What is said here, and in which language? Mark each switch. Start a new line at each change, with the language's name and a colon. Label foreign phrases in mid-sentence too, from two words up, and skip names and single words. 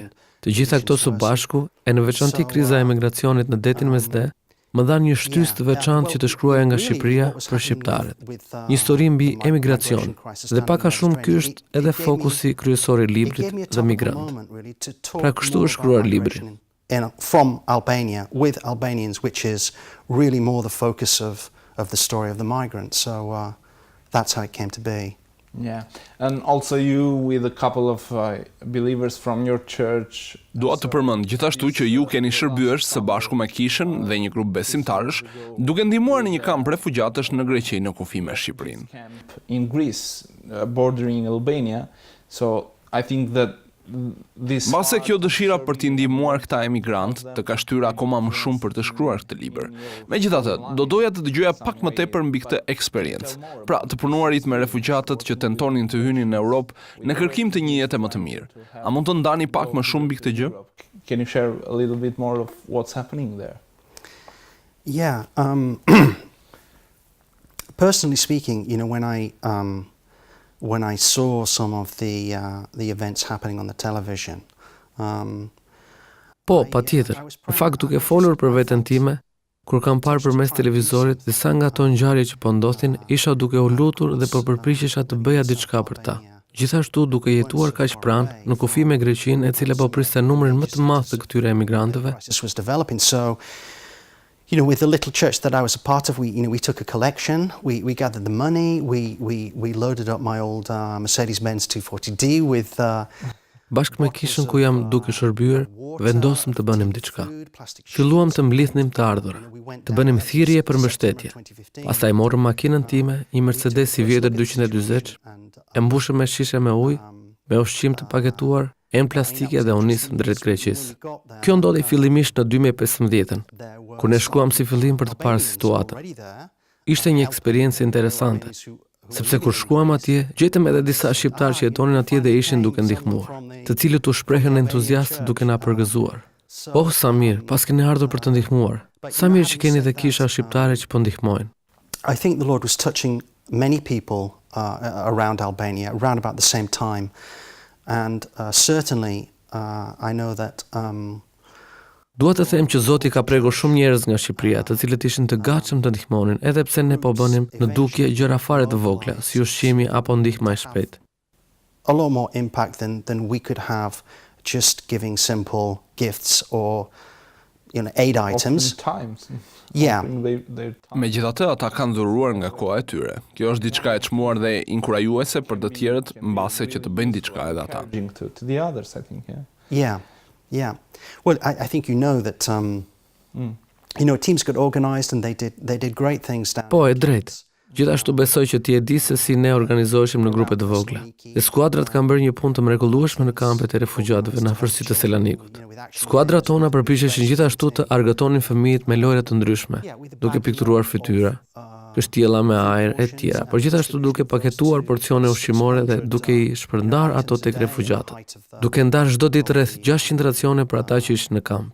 Albanian: Të gjitha këto së bashku, e në veçanti kriza e emigracionit në detin Mesde, më dha një shtysë të veçantë që të shkruaja nga Shqipëria për shqiptarët. Një histori mbi emigracion, dhe pak a shumë ky është edhe fokusi kryesor i librit dhe migrant. Pra kështu është shkruar libri.
English: From Albania, with Albanians, which is really more the focus of the story of the migrant. So that's how it came to be. Yeah, and also you with a couple of believers from your church.
Albanian: Dua të përmend gjithashtu që ju keni shërbyer së bashku me kishën dhe një grup besimtarësh, duke ndihmuar në një kamp refugjatësh në Greqi në kufi me Shqipërinë.
English: In Greece, bordering Albania, so I think that
Albanian: Mbase kjo dëshira për t'i ndihmuar këta emigrant të ka shtyrë akoma më shumë për të shkruar këtë libër. Megjithatë, do doja të dëgjoja pak më tepër mbi këtë eksperiencë. Pra, të punuarit me refugjatët që tentonin të hynin në Europë në kërkim të një jete më të mirë. A mund të ndani pak më shumë mbi këtë gjë?
English: Can you share a little bit more of what's happening there? Yeah, personally speaking, when I saw some of the events happening on the television.
Albanian: Po, patjetër. Në fakt duke folur për veten time, kur kam parë përmes televizorit disa nga ato ngjarje që po ndodhin, isha duke u lutur dhe po përpiqesha të bëja diçka për ta. Gjithashtu duke jetuar kaq pranë në kufi me Greqinë, e cila po priste numrin më të madh të këtyre emigrantëve.
English: This was developing, so with the little church that I was a part of, we took a collection, we gathered the money, we loaded up my old Mercedes-Benz 240D with
Albanian: Bashkë me kishën ku jam duke shërbyer, vendosëm të bënim diçka. Filluam të mblidhnim të ardhurat, të bënim thirrje për mbështetje. Pastaj morëm makinën time, një Mercedes i vjetër 240, e mbushëm me shishe me ujë, me ushqim të paketuar, enë plastike dhe u nisëm drejt Greqisë. Kjo ndodhi fillimisht në 2015-ën, kur ne shkuam si fillim për të parë situatën. Ishte një eksperiencë interesante, sepse kur shkuam atje, gjetëm edhe disa shqiptarë që jetonin atje dhe ishin duke ndihmuar, të cilët u shprehen entuziastë duke na përgëzuar. Oh, sa mirë, pas keni ardhur për të ndihmuar. Sa mirë që keni dhe kisha shqiptare që po ndihmojnë.
English: I think the Lord was touching many people around Albania, around about the same time. And certainly I know that
Albanian: Dua të them që Zoti ka prekur shumë njerëz nga Shqipëria, të cilët ishin të gatshëm të ndihmonin, edhe pse ne po bënim në dukje gjëra fare të vogla, si ushqimi apo ndihma e shpejtë.
English: A lot more impact than we could have just giving simple gifts or aid items. Yeah.
Albanian: Megjithatë, ata kanë dhuruar nga koha e tyre. Kjo është diçka e çmuar dhe inkurajuese për të tjerët mbase që të bëjnë diçka edhe ata.
English: To the others, I think, Yeah. Yeah. Well, I think that teams got organized and they did great things down.
Albanian: Po, e drejtë. Gjithashtu besoj që ti e di se si ne organizoheshim në grupe të vogla. Dhe skuadrat kanë bërë një punë të mrekullueshme në kampet e refugjatëve në afërsitë të Selanikut. Skuadrat tona përpiqeshin gjithashtu të argëtonin fëmijët me lojra të ndryshme, duke pikturuar fytyra, kështjella me ajër e tjera, por gjithashtu duke paketuar porcione ushqimore dhe duke i shpërndar ato tek refugjatët, duke ndarë çdo ditë rreth 600 racione për ata që ishin në kamp.